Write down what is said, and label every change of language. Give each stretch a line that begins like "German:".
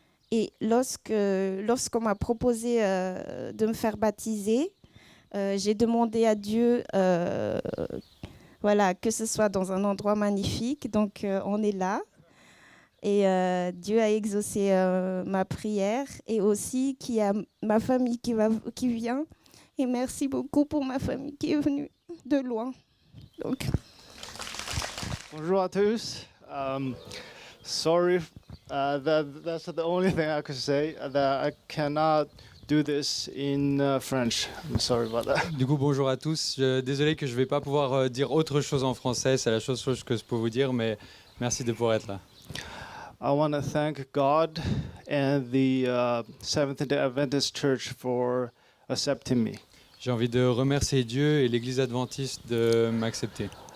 French: Et lorsqu'on m'a proposé de me faire baptiser, j'ai demandé à Dieu que ce soit dans un endroit magnifique. Donc, on est là. Et Dieu a exaucé ma prière. Et aussi qu'il y a ma famille qui vient. Et merci beaucoup pour ma famille qui est venue de loin. Donc. Bonjour à tous.
English: Sorry, that's the only thing I could say. That I cannot do this in French. I'm sorry about that.
French: Du coup, bonjour à tous. Désolé que je ne vais pas pouvoir dire autre chose en français. C'est la chose que je peux vous dire, mais merci de pouvoir être là.
English: I want to thank God and the Seventh-day Adventist Church for accepting me.
French: J'ai envie de remercier Dieu et l'Église adventiste de m'accepter.